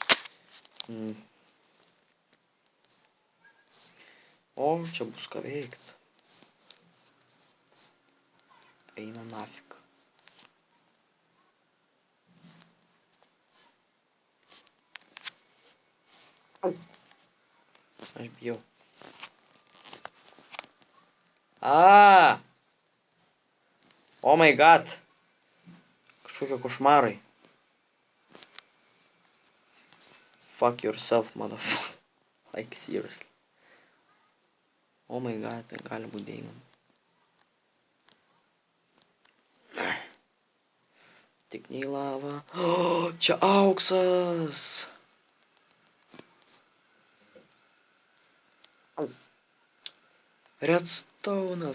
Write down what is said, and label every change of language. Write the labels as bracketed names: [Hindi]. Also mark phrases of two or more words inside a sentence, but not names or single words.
[Lithuanian] O, čia bus ką veikt. Eina nafik. Aš bijau. [English] Oh my god. [Lithuanian] Kažkokie košmarai. [English] Fuck yourself, motherfucker. Like, seriously. Oh my god, [Lithuanian] tai gali būti deimantai. Tik ne į lavą. Oh, čia auksas. Redstone'as.